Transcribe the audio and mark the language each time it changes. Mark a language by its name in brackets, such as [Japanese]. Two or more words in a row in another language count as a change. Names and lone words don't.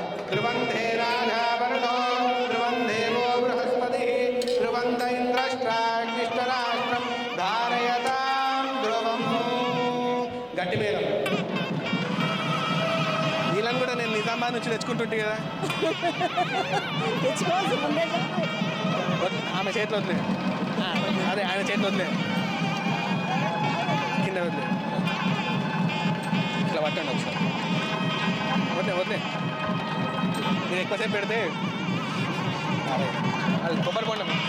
[Sanskrit] ध्रुवन्धे राजावरुणो ध्रुवं देवो बृहस्पतिः ध्रुवन्त इन्द्रष्ट्राग्निष्टराष्ट्रं धारयतां ध्रुवम् [Telugu] గట్టి మేళం వీళ్ళని కూడా నేను నిజామాబాద్ నుంచి తెచ్చుకుంటుంటే కదా తెచ్చుకోవాల్సి ముందే చెప్పు. ఆమె చేతిలో వదిలే అదే ఆయన చేతిలో వదిలే కింద వదిలే ఇట్లా పట్టండి ఒకసారి వదిలే వదిలే నేను ఎక్కువసేపు పెడితే అదే అది కొబ్బరి కొండ